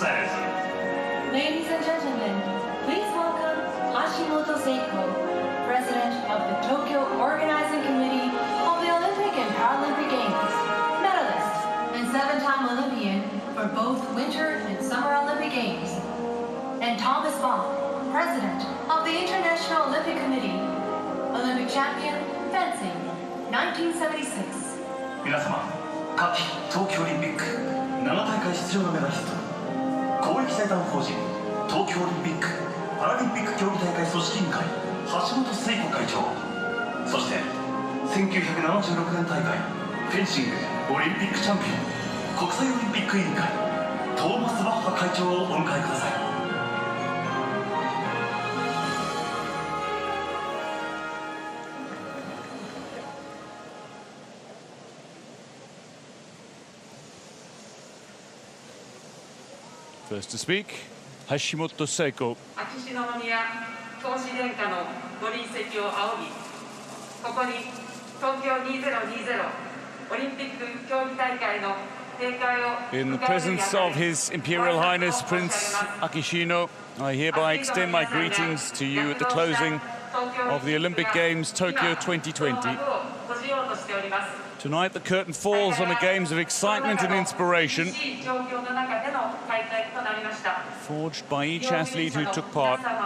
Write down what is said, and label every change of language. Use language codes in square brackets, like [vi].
[en] Ladies and gentlemen, please welcome Hashimoto Seiko, President of the Tokyo Organizing Committee of the Olympic and Paralympic Games, medalist and 7-time Olympian for both Winter and Summer Olympic Games, and Thomas Bach, President of the International Olympic Committee, Olympic champion, fencing, 1976. [ja] 皆様、夏季冬季オリンピック7大会出場のメダリスト、公益財団法人東京オリンピック・パラリンピック競技大会組織委員会橋本聖子会長、そして1976年大会フェンシングオリンピックチャンピオン国際オリンピック委員会トーマス・バッハ会長をお迎えください。 [en] First to speak, Hashimoto Seiko. [ja] 秋篠宮皇嗣殿下のご臨席を仰ぎ、ここに東京2020オリンピック競技大会の閉会を [en] In the presence of His Imperial Highness Prince Akishino, I hereby extend my greetings to you at the closing of the Olympic Games Tokyo 2020. Tonight the curtain falls on a games of excitement and inspiration, forged by each athlete who took part.